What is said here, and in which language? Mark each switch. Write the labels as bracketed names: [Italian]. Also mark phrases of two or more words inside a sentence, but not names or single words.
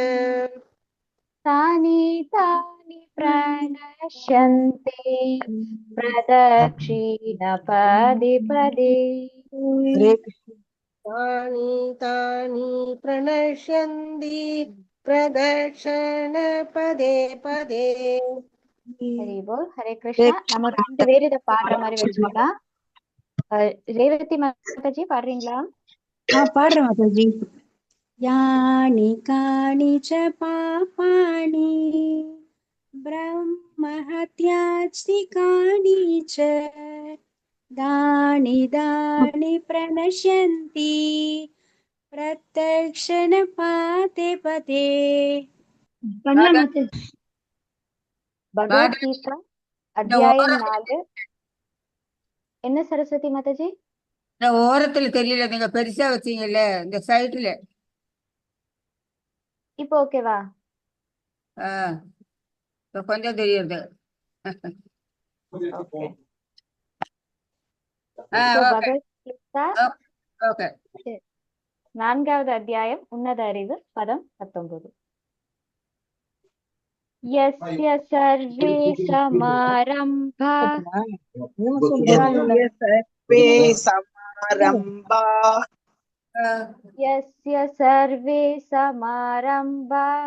[Sanskrit] तानि तानि प्रणश्यन्ति प्रदक्षिण पदे पदे तानि तानि प्रणश्यन्ति प्रदक्षिण पदे पदे. [Tamil] ஹரி போல். ஹரே கிருஷ்ணா. நம்ம 2 பேர் இதை பாடுற மாதிரி வச்சுக்கலாம். ரேவதி மாதாஜி பாடுறீங்களா? பாடுறேன் மாதாஜி. [Sanskrit] यानि कानि च पापानि ब्रह्महत्यादिकानि च दानि दानि प्रणश्यन्ति प्रत्यक्षण पाते पदे. [Tamil] பகவத்கீதா அத்தியாயம் 4. என்ன சரஸ்வதி மாதாஜி? இந்த ஓரத்துல தெரியல, நீங்க பெருசா வச்சீங்கல்ல இந்த சைடுல. இப்போ ஓகேவா? இப்ப கொஞ்சம் தெரியுது. பகவத்கீதா ஓகே. 4வது அத்தியாயம் உன்னத அறிவு, பதம் 19. [Sanskrit] यस्य सर्वे समारम्भा यस्य सर्वे समारम्भा